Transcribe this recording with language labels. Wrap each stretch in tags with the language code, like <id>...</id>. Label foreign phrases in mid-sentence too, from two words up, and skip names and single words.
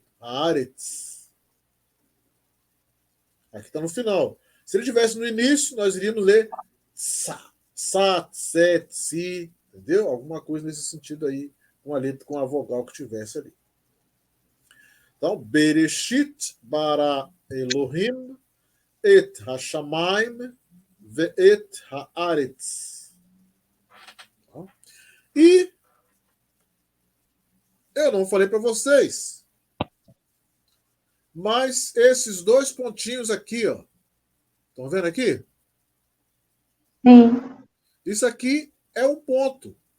<pt>Haaretz. Aqui está no final. Se ele tivesse no início, nós iríamos ler sa, tse, tsi, entendeu? Alguma coisa nesse sentido aí, com a letra, com a vogal que tivesse ali. Então,</pt> <he>בראשית ברא אלהים את השמים ואת הארץ.</he> <pt>E eu não falei para vocês, mas esses dois pontinhos aqui, ó, estão vendo aqui? Sim. Isso aqui é um ponto.</pt>